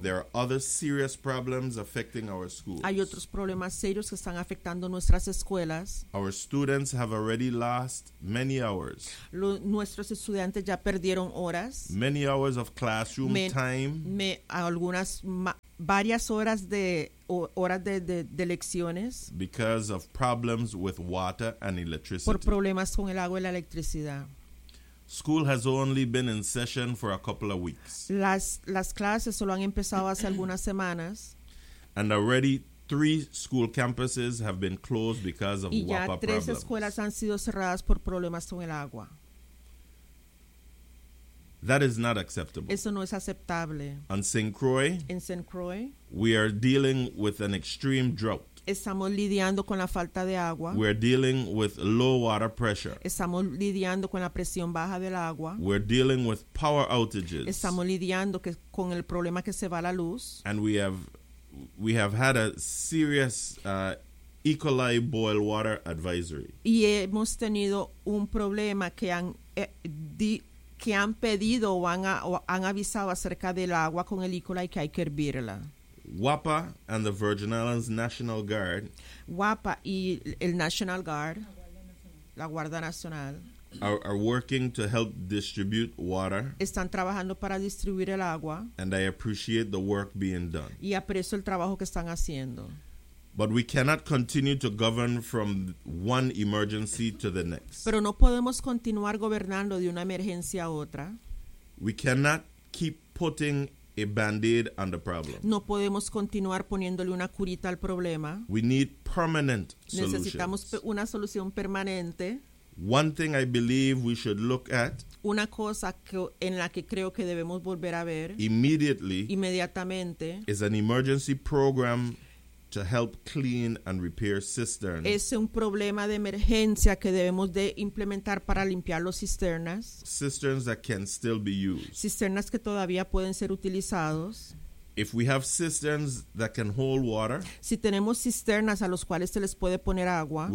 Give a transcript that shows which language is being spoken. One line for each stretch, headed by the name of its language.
English: There are other serious problems affecting our schools.
Spanish: Hay otros problemas serios que están afectando nuestras escuelas.
English: Our students have already lost many hours.
Spanish: Nuestros estudiantes ya perdieron horas.
English: Many hours of classroom time.
Spanish: Varias horas de horas de lecciones.
English: Because of problems with water and electricity.
Spanish: Por problemas con el agua y la electricidad.
English: School has only been in session for a couple of weeks.
Spanish: Las clases solo han empezado hace algunas semanas.
English: And already 3 school campuses have been closed because of WAPA problems.
Spanish: Y ya 3 escuelas han sido cerradas por problemas con el agua.
English: That is not acceptable.
Spanish: Eso no es aceptable.
English: On St. Croix, we are dealing with an extreme drought.
Spanish: Estamos lidiando con la falta de agua.
English: We are dealing with low water pressure.
Spanish: Estamos lidiando con la presión baja del agua.
English: We are dealing with power outages.
Spanish: Estamos lidiando con el problema que se va la luz.
English: And we have had a serious E. coli boil water advisory.
Spanish: Y hemos tenido un problema que han que han pedido o han avisado acerca del agua con el E. coli que hay que hervirla.
English: WAPA and the Virgin Islands National Guard.
Spanish: WAPA y el National Guard, la Guardia Nacional,
English: are working to help distribute water.
Spanish: Están trabajando para distribuir el agua.
English: And I appreciate the work being done.
Spanish: Y aprecio el trabajo que están haciendo.
English: But we cannot continue to govern from one emergency to the next.
Spanish: Pero no podemos continuar gobernando de una emergencia a otra.
English: We cannot keep putting a band-aid on the problem.
Spanish: No podemos continuar poniéndole una curita al problema.
English: We need permanent solutions.
Spanish: Necesitamos una solución permanente.
English: One thing I believe we should look at.
Spanish: Una cosa en la que creo que debemos volver a ver. Inmediatamente.
English: Is an emergency program to help clean and repair cisterns.
Spanish: Es un problema de emergencia que debemos de implementar para limpiar los cisternas.
English: Cisterns that can still be used.
Spanish: Cisternas que todavía pueden ser utilizados.
English: If we have cisterns that can hold water.
Spanish: Si tenemos cisternas a los cuales se les puede poner agua.